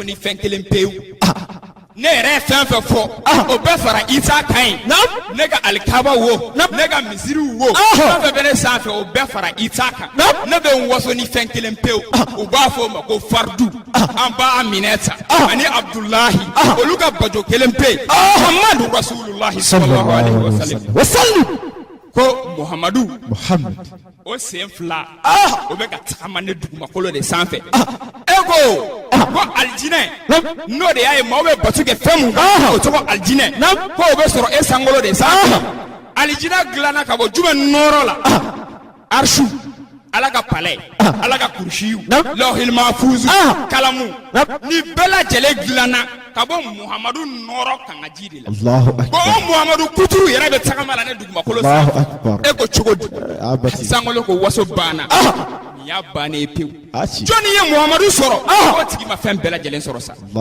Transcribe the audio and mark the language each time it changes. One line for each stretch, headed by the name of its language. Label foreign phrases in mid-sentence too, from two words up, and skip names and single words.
Bambara: ni fɛn kelen pewu ne yɛrɛ ye fɛn fɛn fɔ o bɛɛ fara isa kan ye ne ka alikaba wo ne ka misiriw wo fɛn fɛn bɛ ne sanfɛ o bɛɛ fara isa kan ne bɛ n waso ni fɛn kelen pewu u b'a fɔ o ma ko fardu an b'a minɛ ta ani abdulahi olu ka bajo kelen pe yen muhammadu
Arabic: رسول الله صلى الله عليه وسلم
Bambara: ko muhammadu o sen fila o bɛ ka tagama ne dugumakolo de sanfɛ e ko aljinɛ n'o de y'a ye maaw bɛ bato kɛ fɛn mun kan o tɔgɔ aljinɛ ko o bɛ sɔrɔ e sankolo de sanfɛ aljinɛ dilanna ka bɔ jumɛn nɔrɔ la arshu ala ka palais ala ka kursiyu
Arabic: اللوح المحفوظ
Bambara: kalamu ni bɛɛ lajɛlen dilanna ka bɔ muhamadu nɔrɔ kanga ji de la ko muhamadu kuturu yɛrɛ bɛ tagama la ne dugumakolo sanfɛ e ko cogo di sankolo ko waso banna nin y'a bannen pewu jɔnni ye muhamadu sɔrɔ o tigi ma fɛn bɛɛ lajɛlen sɔrɔ sa